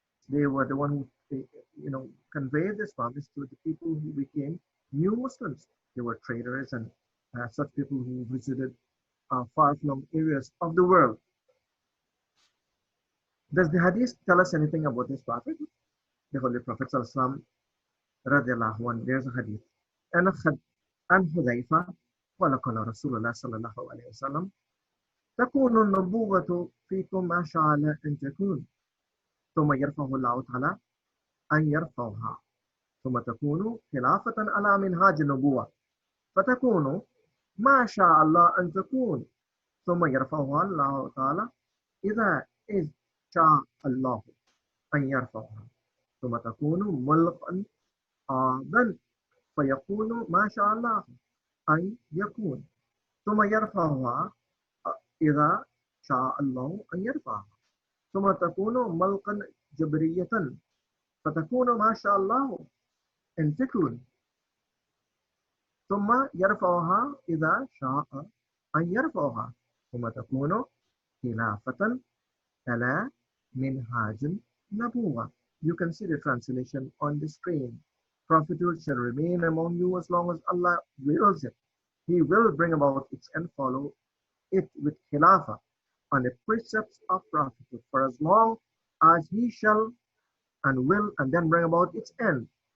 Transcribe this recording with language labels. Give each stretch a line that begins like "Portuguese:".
English: They were the one who, conveyed this promise to the people who became new Muslims. They were traders and such people who visited far-flung areas of the world. Does the hadith tell us anything about this prophet? The Holy Prophet Sallallahu radiallahu anhu, there's a hadith. And Hudayfa,
Arabic: قال قال رسول الله صلى الله عليه وسلم تكون النبوة فيكم ما شاء أن تكون ثم يرفع الله تعالى أن يرفعها ثم تكون خلافة على منهاج النبوة فتكون ما شاء الله أن تكون ثم يرفعها الله تعالى إذا شاء الله أن يرفعها ثم تكون ملقا بل فيكون ما شاء الله أن يكون ثم يرفعها إذا شاء الله أن يرفعها ثم تكون ملقا جبرية فتكون ما شاء الله أن تكون ثم يرفعها إذا شاء أن يرفعها ثم تكون خلافة على منهاج النبوة.
English: You can see the translation on the screen. Prophethood shall remain among you as long as Allah wills it. He will bring about its end, follow it with khilafah on the precepts of prophethood for as long as he shall and will, and then bring about its end.